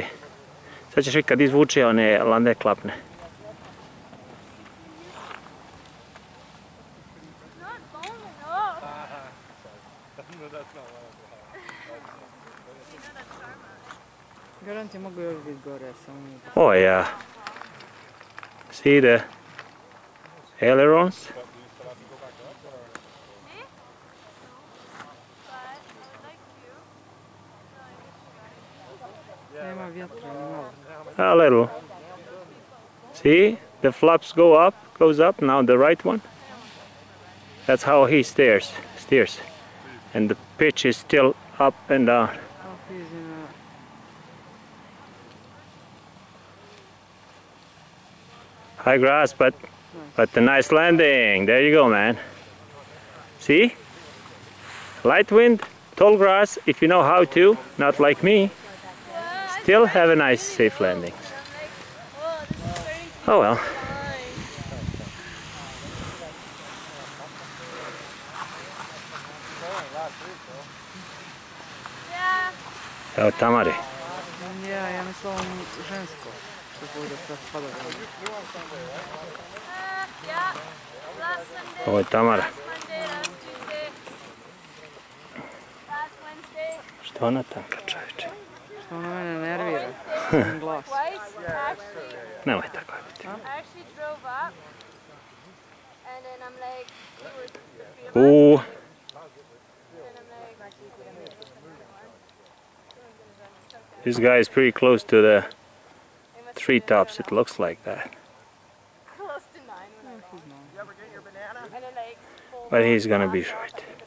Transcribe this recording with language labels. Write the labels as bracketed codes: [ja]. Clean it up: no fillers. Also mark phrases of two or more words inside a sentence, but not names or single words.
[hr] Sad ćeš kad izvuče one landeklapne. Garant je mogu još biti gore, samo... [en] Oh yeah. See the ailerons? [hr] Nema vjetra, nema. [en] A little. See? The flaps goes up, now the right one. That's how he steers. And the pitch is still up and down. High grass, but a nice landing. There you go, man. See? Light wind, tall grass, if you know how to, not like me, still have a nice, safe landing. Oh well. [hr] Evo Tamare. Ja mislim žensko. Ovo je Tamara. Što ona tanka, čovječe? Što ona mene nervira. Glas. Nemoj tako biti. [en] This guy is pretty close to the treetops, it looks like that. But he's gonna be short.